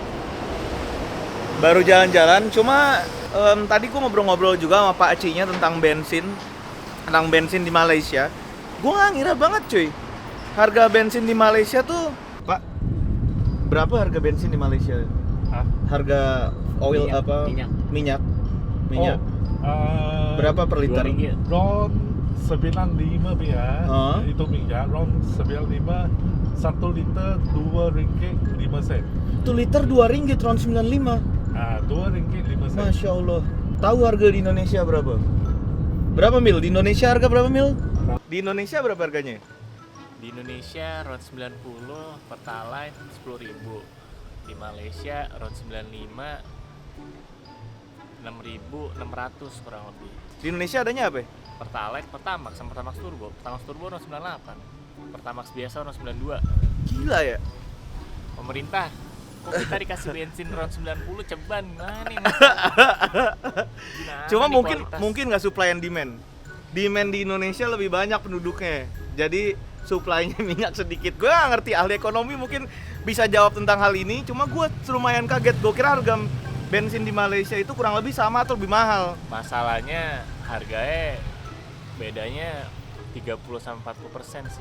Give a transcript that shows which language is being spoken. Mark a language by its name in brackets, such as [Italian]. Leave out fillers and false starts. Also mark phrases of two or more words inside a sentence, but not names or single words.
[Indonesian] Baru jalan-jalan. Cuma tadi gue ngobrol-ngobrol juga sama Pak Acinya tentang bensin di Malaysia. Gue nggak ngira banget, cuy. Harga bensin di Malaysia tuh, Pak. Berapa harga bensin di Malaysia? Hah? Harga oil Minyak, apa? minyak. Minyak. Berapa per liter? RM2. RON 95 biar itu minyak RON 95 1 liter 2 ringgit 5 sen. 1 liter 2 ringgit, RON 95. 2 ringgit 5 sen. [Arabic] Masya Allah. [Indonesian] Tahu harga di Indonesia berapa? Berapa, Mil? Di Indonesia harga berapa, Mil? Di Indonesia berapa harganya? Di Indonesia RON 90, Pertalite 10.000. Di Malaysia RON 95 6.600 kurang lebih. Di Indonesia adanya apa? Pertalite, Pertamax sama Pertamax Turbo. Pertamax Turbo RON 98. Pertamax biasa RON 92. Gila ya. Pemerintah, kok kita dikasih bensin RON 90 ceban gimana nih? Cuma mungkin nggak [English] supply and demand. [Indonesian] Demand di Indonesia lebih banyak penduduknya. Jadi supply-nya minyak sedikit. Gue nggak ngerti, ahli ekonomi mungkin bisa jawab tentang hal ini. Cuma gue lumayan kaget. Gue kira harga bensin di Malaysia itu kurang lebih sama atau lebih mahal. Masalahnya harganya bedanya 30-40% sih.